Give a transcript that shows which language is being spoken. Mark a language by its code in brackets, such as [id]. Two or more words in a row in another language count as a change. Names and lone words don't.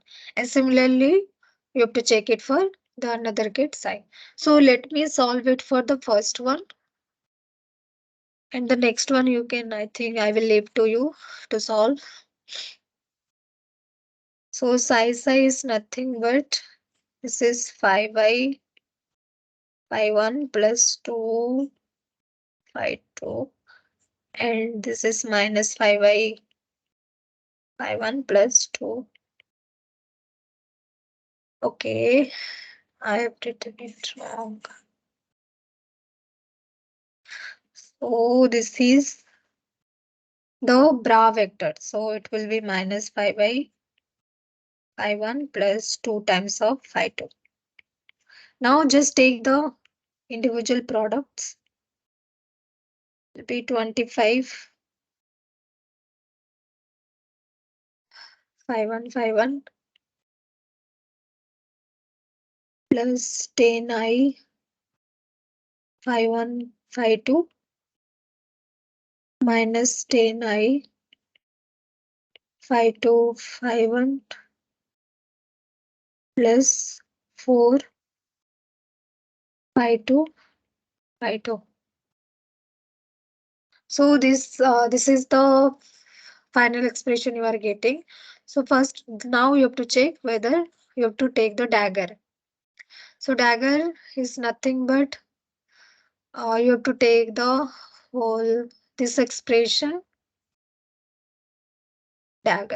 [en] And similarly, you have to check it for the another gate psi. So let me solve it for the first one. And the next one you can, I think I will leave to you to solve. So psi is nothing but this is 5i phi 1 plus 2 phi 2, and this is minus 5i phi 1 plus 2. Okay, I have written it wrong. So this is the bra vector. So it will be minus 5i phi 1 plus 2 times of phi 2. Now just take the individual products. It will be 25 phi 1 phi 1 plus 10i phi 1 phi 2 minus 10i phi 2 phi 1 plus 4 phi 2 phi 2. So this is the final expression you are getting. So first, now you have to check whether you have to take the dagger. So dagger is nothing but you have to take the whole this expression dagger.